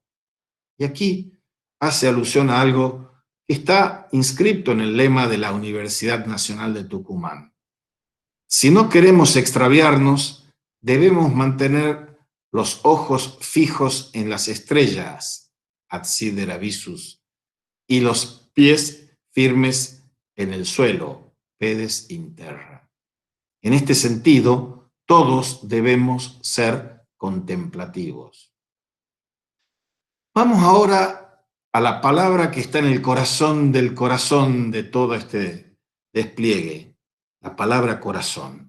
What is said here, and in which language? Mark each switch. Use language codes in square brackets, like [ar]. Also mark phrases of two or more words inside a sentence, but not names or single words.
[es] Y aquí hace alusión a algo que está inscrito en el lema de la Universidad Nacional de Tucumán. Si no queremos extraviarnos, debemos mantener los ojos fijos en las estrellas, [la] ad sidera visus, [es] y los pies firmes en el suelo, [la] pedes in terra. [es] En este sentido, todos debemos ser contemplativos. Vamos ahora a la palabra que está en el corazón del corazón de todo este despliegue, la palabra corazón.